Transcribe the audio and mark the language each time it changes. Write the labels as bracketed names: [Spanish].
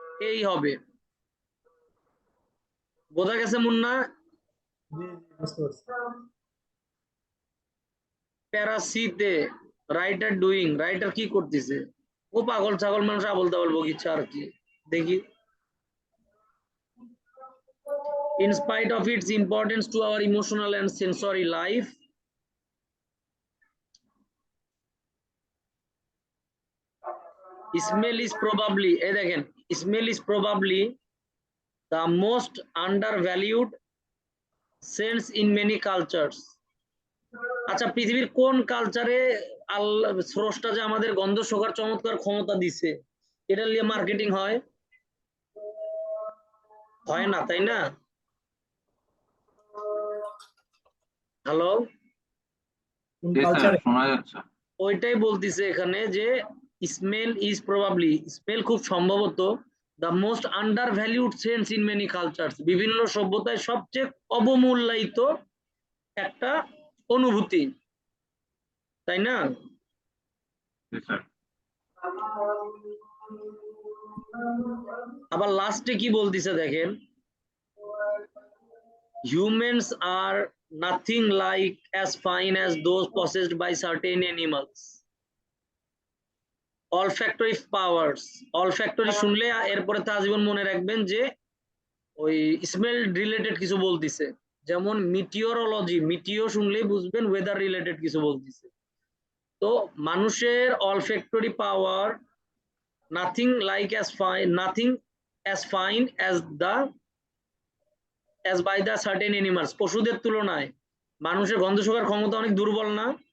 [Bangla] এই হবে, বোঝা গেছে মুন্না? বুঝতে পারছি। প্যারাসিতে রাইটার ডুইং, রাইটার কি করতেছে? ও পাগল ছাগল মানুষ আবল তাবল বকিচ্ছে আর কি, দেখি। [English] In spite of its importance to our emotional and sensory life, smell is probably, [Bangla] এই দেখেন, [English] smell is probably the most undervalued sense in many cultures. [Bangla] আচ্ছা, পৃথিবীর কোন কালচারে আল্লাহ স্রষ্টা যে আমাদের গন্ধ শোকার চমৎকার ক্ষমতা দিছে, এটা নিয়ে মার্কেটিং হয়? হয় না, তাই না? হ্যালো, কোন জি স্যার, কালচারে? শোনা যাচ্ছে। ওইটাই বলতিছে এখানে যে [English] smell is probably, [Bangla] স্মেল খুব সম্ভবত [English] the most undervalued sense in many cultures, [Bangla] বিভিন্ন সভ্যতায় সবচেয়ে অবমূল্যায়িত একটা অনুভূতি, তাই না? জি স্যার। আবার লাস্টে কি বলতিছে দেখেন, [English] humans are nothing like as fine as those possessed by certain animals. [Bangla] Olfactory powers, olfactory শুনলে এরপরে তা জীবন মনে রাখবেন যে ওই স্মেল রিলেটেড কিছু বলতিছে, যেমন মিটিওরোলজি, মিটিও শুনলেই বুঝবেন ওয়েদার রিলেটেড কিছু বলতিছে। তো মানুষের olfactory power [English] nothing like as fine, nothing as fine as the as by the certain animals, [Bangla] পশুদের তুলনায় মানুষের গন্ধ শোকার ক্ষমতা অনেক দুর্বল না?